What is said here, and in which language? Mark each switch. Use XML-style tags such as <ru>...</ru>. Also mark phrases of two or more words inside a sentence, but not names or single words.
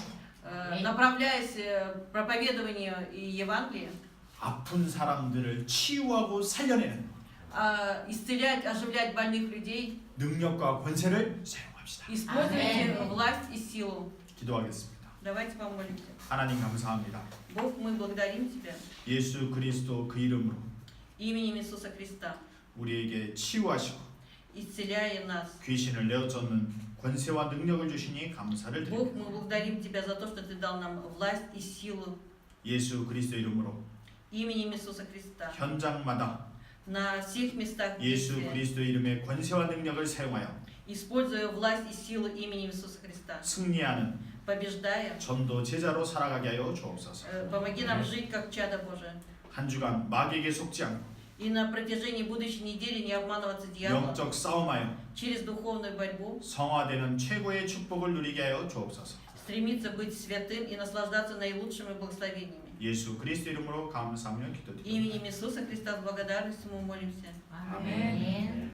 <ru>направляясь к проповедованию и Евангелию,</ru> <ko>아픈 사람들을 치유하고 살려내는</ko> <ru>исцелять, оживлять больных людей,</ru> <ko>능력과 권세를 사용합시다.</ko> <ru>используйте Аминь. власть и силу.</ru> <ko>기도하겠습니다.</ko> <ru>Давайте помолимся.</ru> <ko>하나님 감사합니다.</ko> <ru>Бог, мы благодарим Тебя</ru> <ko>예수 그리스도 그 이름으로</ko> <ru>именем Иисуса Христа,</ru> <ko>우리에게 치유하시고</ko> <ru>исцеляя нас.</ru> <ko>귀신을 내어쫓는 권세와 능력을 주시니 감사를</ko> <ru>Бог,</ru> <ko>드립니다.</ko> <ru>мы благодарим Тебя за то, что Ты дал нам власть и силу</ru> <ko>예수 그리스도 이름으로</ko> <ru>именем Иисуса Христа.</ru> <ko>현장마다</ko> <ru>На всех местах</ru> <ko>예수</ko> <ru>действия,</ru> <ko>그리스도 이름의 권세와 능력을 사용하여</ko> <ru>используя власть и силу именем Иисуса Христа,</ru> <ko>승리하는</ko> <ru>побеждая,</ru> <ko>전도 제자로 살아가게 하여 주옵소서.</ko> <ru>помоги нам жить как чадо Божие.</ru> <ko>한 주간 마귀에게 속지 않고</ko> <ru>И на протяжении будущей недели не обманываться дьяволом</ru> <ko>영적 싸움하여</ko> <ru>через духовную борьбу,</ru> <ko>성화되는 최고의 축복을 누리게 하여 주옵소서.</ko> <ru>стремиться быть святым и наслаждаться наилучшими благословениями.</ru> <ko>예수 그리스도 이름으로 감사하며 기도드립니다.</ko> <ru>Именем Иисуса Христа с благодарностью мы молимся.</ru> <ko>아멘.</ko>